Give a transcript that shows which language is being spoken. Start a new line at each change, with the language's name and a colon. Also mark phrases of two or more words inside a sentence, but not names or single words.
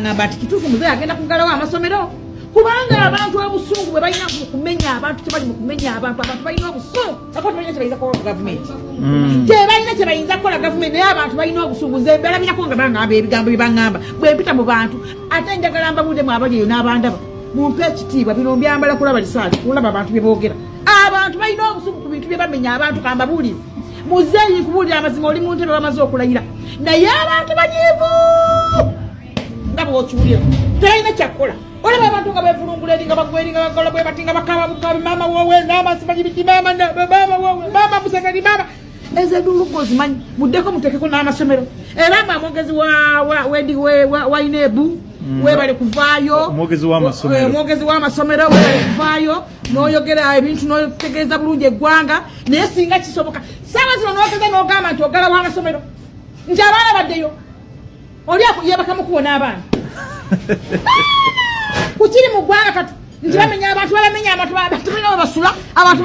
Ganda: ŋŋamba nti kituufu muzeeyi agenda kugalawo amasomero kubanga abantu obusungu bwe balina kumenya abantu tebali mu kumenya abantu balina obusungu ako tebalina kye bayinza kukola gavumenti tebalina kye bayinza kukola gavumenti naye abantu balina obusungu nze mberabirako nga bangamba ebigambo bye baŋŋamba bwe mpita mu bantu ate njagala mbabuddemu abali eyo n'abandaba mumpe ekitiibwa bino mbyambala kulaba lisaali kulaba abantu bye boogera abantu balina obusungu ku bintu bye bamenya abantu kambabuulire muzeeyi nkubuulira amazima oli mu ntebe bamaze okulayira naye abantu banyiivu nga bw'okiwulira talina kyakukola olaba abantu nga bevulungula eri nga bagweri nga bakola bwe bati nga bakaba bukabi mama wowe n'amasimanyi biki mama wowe mama musegeri mama ezedulugo zimanyi muddeko mutekeko n'amasomero era nga mwogezi wa inebu webale kuvaayo omwogezi w'amasomero webale kuvaayo n'oyogera ebintu n'otegeeza bulungi eggwanga naye singa kisoboka saawa zino n'ogeza n'ogamba nti ogala w'amasomero nti abaana baddeyo oli yebakamu kuwona abaana kukiri mu ggwanga kati nti bamenya abantu balamenya abantu balina basula abantu